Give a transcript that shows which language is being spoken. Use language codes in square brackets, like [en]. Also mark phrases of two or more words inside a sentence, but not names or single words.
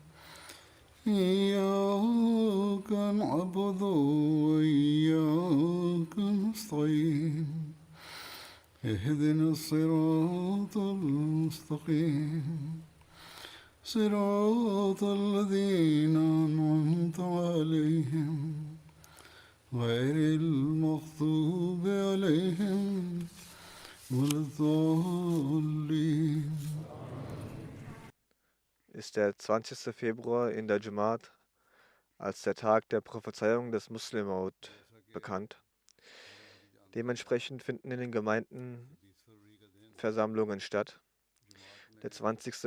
[ar] إياك نعبد وإياك نستعين اهدنا الصراط المستقيم صراط الذين أنعمت عليهم غير المغضوب عليهم ولا الضالين. [de] Ist der 20. Februar in der Jamaat als der Tag der Prophezeiung des Muslim Maud bekannt. Dementsprechend finden in den Gemeinden Versammlungen statt. Der 20.